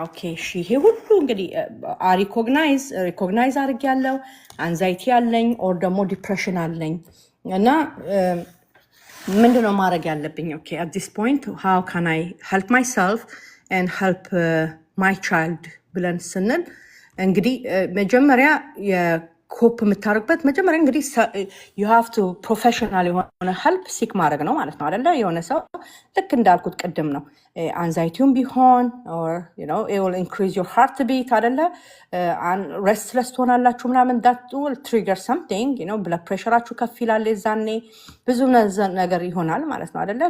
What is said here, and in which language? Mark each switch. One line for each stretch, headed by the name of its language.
Amharic: ኦኬ እሺ ይሄ ሁሉ እንግዲህ ሪኮግናይዝ አድርጌያለሁ አንዛይቲ አለኝ ኦር ደግሞ ዲፕሬሽን አለኝ እና ምንድነው ማድረግ ያለብኝ? ኦኬ
English: at this point how can I help myself and help my child
Amharic: ብለን ስንል እንግዲህ መጀመሪያ የኮፕ የምታደርግበት መጀመሪያ እንግዲህ
English: you have to professional
Amharic: የሆነ
English: help seek
Amharic: ማድረግ ነው ማለት ነው አይደለ? የሆነ ሰው ልክ እንዳልኩት ቅድም ነው አንዛይቲውን ቢሆን
English: or it will increase your heartbeat
Amharic: አይደለ? restless ትሆናላችሁ ምናምን
English: that will trigger something blood pressure
Amharic: አችሁ ከፍ ይላል የዛኔ ብዙ ነገር ይሆናል ማለት ነው አይደለ?